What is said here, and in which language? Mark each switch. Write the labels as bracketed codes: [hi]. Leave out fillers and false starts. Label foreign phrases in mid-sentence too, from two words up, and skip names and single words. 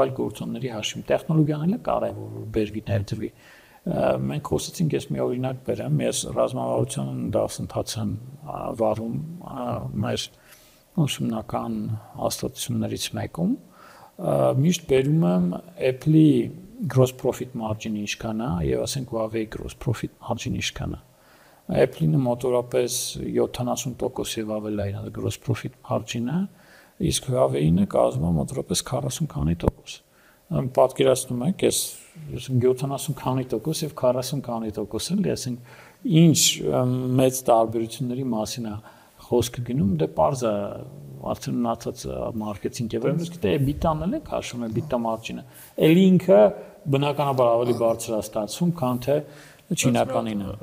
[hy] այլ գործոնների հաշվին տեխնոլոգիան էլ է կարեւոր որ բերվի ներդրվի մենք խոսեցինք ես մի օրինակ բերեմ ես ռազմավարության դասընթացն վարում մեր ուսումնական հաստատություններից մեկում միշտ բերում եմ Apple-ի [en] gross profit margin- [hy] ը ինչքան է եւ ասենք Huawei [en] gross profit margin- [hy] ը ինչքան է Apple-ը մոտորապես 70% եւ ավել է իր [en] gross profit margin- [hy] ը, իսկ Huawei-ը կազմում է մոտորապես 40 քանի տոկոս։ Պատկերացնում եք, ես 70 քանի տոկոս եւ 40 քանի տոկոս էլ, ասենք ինչ մեծ տարբերությունների մասին է խոսքը գնում, դե պարզ է արդեն ունացած մարքեթինգ եւ ըստ է EBITDA-ն էլ է քաշում է [en] EBITDA margin- [hy] ը։ Էլի ինքը բնականաբար ավելի բարձր է ստացվում, քան թե Չինականին է։